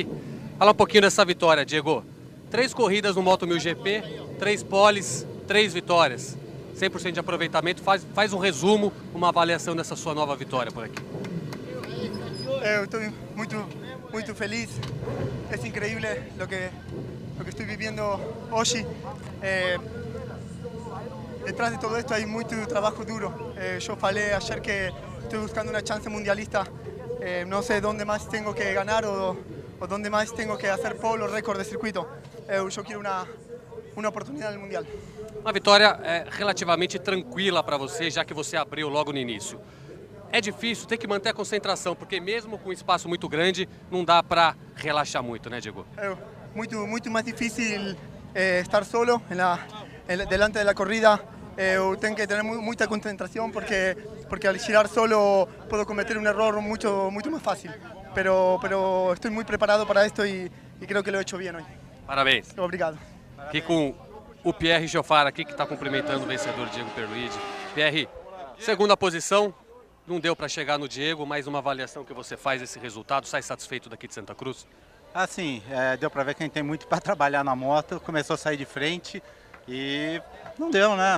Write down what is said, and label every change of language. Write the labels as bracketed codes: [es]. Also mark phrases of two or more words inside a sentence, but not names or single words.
[pt] Fala um pouquinho dessa vitória, Diego. 3 corridas no Moto 1000 GP, 3 poles, 3 vitórias, 100% de aproveitamento. Faz um resumo, uma avaliação dessa sua nova vitória por aqui. Eu estou muito feliz, é incrível o que [es] estoy viviendo hoy. Detrás de todo esto hay mucho trabajo duro. Yo falei ayer que estoy buscando una chance mundialista. No sé dónde más tengo que ganar o dónde más tengo que hacer pole o récord de circuito. Yo quiero una [pt] oportunidade no Mundial. Uma vitória relativamente tranquila para você, já que você abriu logo no início. É difícil ter que manter a concentração, porque mesmo com um espaço muito grande, não dá para relaxar muito, né, Diego? Muito mais difícil estar [es] solo delante [pt] da corrida. Eu tenho que ter muita concentração porque [es] al girar solo puedo cometer [pt] um erro muito mais fácil. [es] Pero [pt] estou muito preparado para isto e [es] creo que lo he hecho bien hoy. [pt] Parabéns. Obrigado. Aqui com o Pierre Chofar aqui, que está cumprimentando o vencedor Diego Pierluigi. Pierre, segunda posição, não deu para chegar no Diego, mas uma avaliação que você faz desse resultado, sai satisfeito daqui de Santa Cruz? Assim, deu para ver que a gente tem muito para trabalhar na moto, começou a sair de frente e não deu, né?